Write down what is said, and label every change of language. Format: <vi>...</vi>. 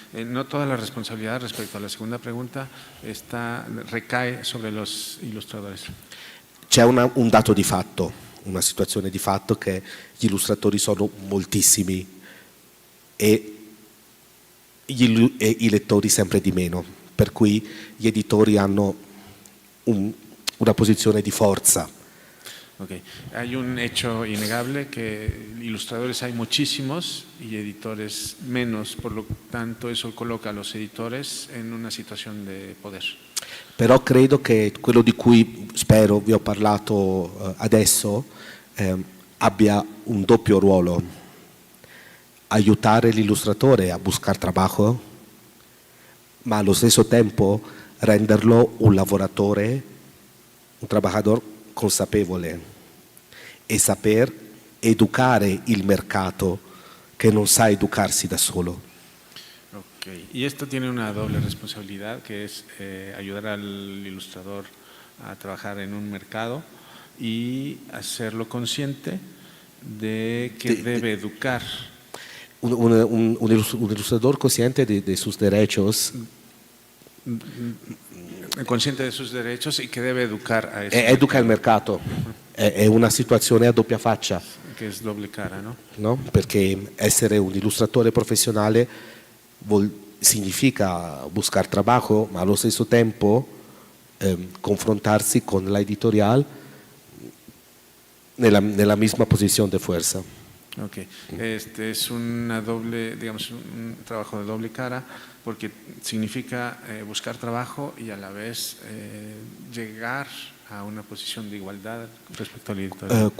<es>No toda la responsabilidad respecto a la segunda pregunta recae sobre los ilustradores.</es> <it>C'è un dato di fatto, una situazione di fatto che gli illustratori sono moltissimi e i lettori sempre di meno, per cui gli editori hanno una posizione di forza. Okay.</it> <es>Hay un hecho innegable que ilustradores hay muchísimos y editores menos, por lo tanto eso coloca a los editores en una situación de poder.</es> <it>Però credo che quello di cui spero vi ho parlato adesso abbia un doppio ruolo: aiutare l'illustratore a</it> <es>buscar trabajo,</es> <it>ma allo stesso tempo renderlo un lavoratore,</it> <es>un trabajador</es> <it>consapevole e saper educare il mercato che non sa educarsi da solo. Okay.</it> <es>Y esto tiene una doble responsabilidad, que es ayudar al ilustrador a trabajar en un mercado y hacerlo consciente de que debe educar. Un ilustrador consciente de sus derechos. Consciente de sus derechos y que deve educar a eso.</es> <it>Educa il mercato. È una situazione a doppia faccia. Che è</it> <es>doble cara, no? No?</es> <it>Perché essere un illustratore professionale significa</it> <es>buscar trabajo,</es> <it>ma allo stesso tempo confrontarsi con la editorial nella misma posizione di forza.</it> <es>Ok, es una doble, digamos, un trabajo de doble cara, porque significa buscar trabajo y a la vez llegar a una posición de igualdad respecto al editorial.</es>